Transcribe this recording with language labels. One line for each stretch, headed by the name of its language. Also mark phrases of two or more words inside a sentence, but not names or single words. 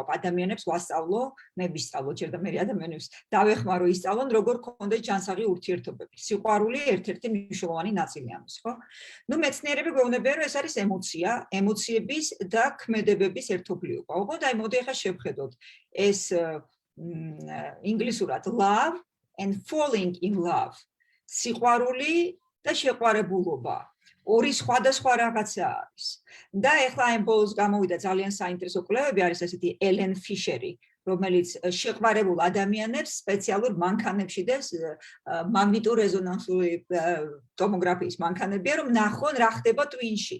Georgian: ადამიანებს ვასწავლო, მე ვისწავლო, ჯერ და მე ადამიანებს დავეხმარო ისწავლონ, როგორ გქონდეს ჯანსაღი ურთიერთობები. სიყვარული ერთ-ერთი მნიშვნელოვანი ნაწილი ამის, ხო? ნუ მეცნიერები გვეუბნებიან, რომ ეს არის ემოცია, ემოციების და ქმედებების ერთობლიობა. უბრალოდ აი მოდი ახლა შევხედოთ ეს ინგლისურად
English: love and falling in love.
Georgian: სიყვარული და შეყვარებულობა. ორი სხვადასხვა რაღაცა არის. და ეხლა ამ ბოლოს გამოვიდა ძალიან საინტერესო კვლევები, არის ესეთი ელენ ფიშერი, რომელიც შეყვარებულ ადამიანებს სპეციალურ მანქანებში და მაგნიტურ რეზონანსული ტომოგრაფიის მანქანებია, რომ ნახონ რა ხდება ტვინში.